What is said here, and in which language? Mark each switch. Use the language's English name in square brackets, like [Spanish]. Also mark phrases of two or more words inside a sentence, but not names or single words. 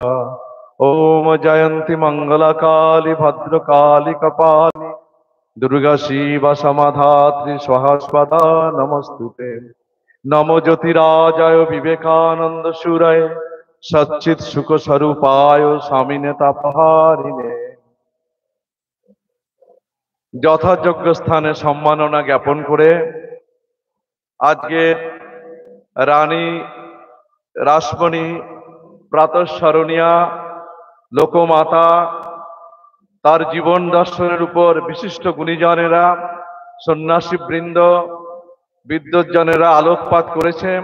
[Sanskrit] ओम जयंती मंगला काली भद्रकाली कपाली दुर्गा शिव समाधात्री स्वाहास्पदा नमस्तुते। नमो ज्योतिराजाय विवेकानंद सुराय सच्चित सुख स्वरूपाय स्वामिने तापहारिणे। [Bangla] যথাযোগ্য স্থানে সম্মাননা জ্ঞাপন করে আজকে রানী রাসমণি প্রাতঃস্মরণীয়া লোকমাতা তার জীবন দর্শনের উপর বিশিষ্ট গুণীজনেরা সন্ন্যাসী বৃন্দ বিদ্বজ্জনেরা আলোকপাত করেছেন।